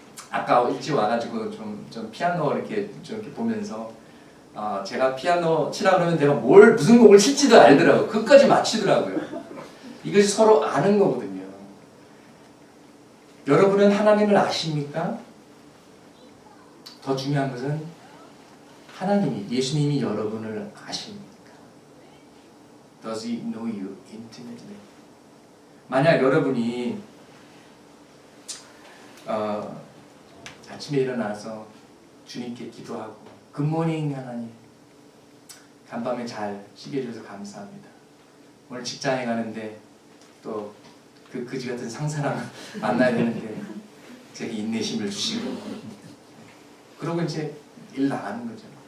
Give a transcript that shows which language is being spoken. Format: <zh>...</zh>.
<ko>아까 일찍 와가지고 좀 피아노 이렇게 좀 이렇게 보면서 제가 피아노 치라 그러면 내가 무슨 곡을 칠지도 알더라고요. 끝까지 맞추더라고요. 이것이 서로 아는 거거든요. 여러분은 하나님을 아십니까? 더 중요한 것은 예수님이 여러분을 아십니까?</ko> <en>Does he know you intimately?</en> <ko>만약 여러분이 아침에 일어나서 주님께 기도하고 굿모닝 하나님, 간밤에 잘 쉬게 해주셔서 감사합니다. 오늘 직장에 가는데 또 그 그지 같은 상사랑 만나야 되는데 제게 인내심을 주시고, 그러고 이제 일 나가는 거죠.</ko>